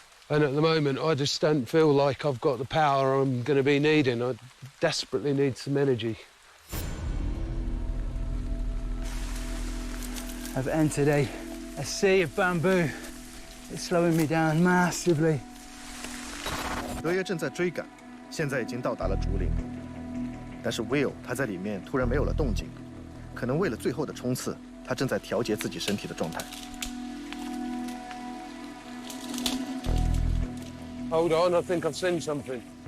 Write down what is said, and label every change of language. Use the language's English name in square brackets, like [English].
[English] And at the moment I just don't feel like I've got the power I'm going to be needing. I desperately need some energy. I've entered a sea of bamboo. It's slowing me down massively. [Chinese] 德爷正在追赶，现在已经到达了竹林，但是 Will 他在里面突然没有了动静，可能为了最后的冲刺，他正在调节自己身体的状态。 [English] Hold on, I think I've seen something.